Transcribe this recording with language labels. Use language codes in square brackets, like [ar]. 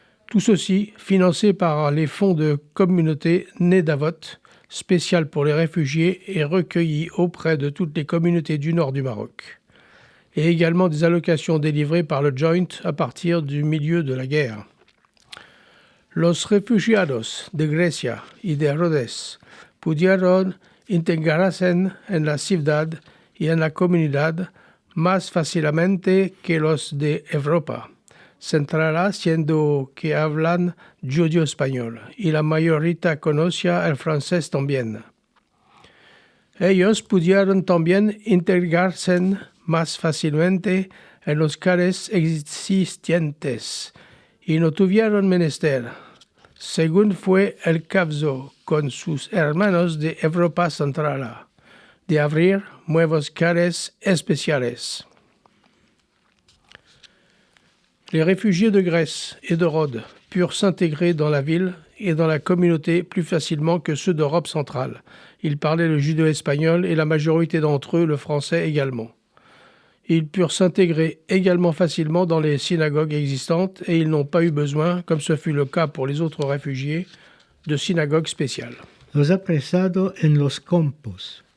[fr] Tout ceci financé par les fonds de communauté Nedavot, spécial pour les réfugiés et recueilli auprès de toutes les communautés du nord du Maroc, et également des allocations délivrées par le Joint à partir du milieu de la guerre. [lad] Los refugiados de Grecia y de Rhodes pudieron integrarse en la ciudad y en la comunidad más fácilmente que los de Europa central, siendo que hablan judío-español, y la mayoría conocía el francés también. Ellos pudieron también integrarse más fácilmente en los cares existentes y no tuvieron menester, según fue el caso con sus hermanos de Europa Central, de abrir nuevos cares especiales. [fr] Les réfugiés de Grèce et de Rhodes purent s'intégrer dans la ville et dans la communauté plus facilement que ceux d'Europe centrale. Ils parlaient le judéo-espagnol et la majorité d'entre eux le français également. Ils purent s'intégrer également facilement dans les synagogues existantes et ils n'ont pas eu besoin, comme ce fut le cas pour les autres réfugiés, de synagogues spéciales. [lad] Los apresados en los campos.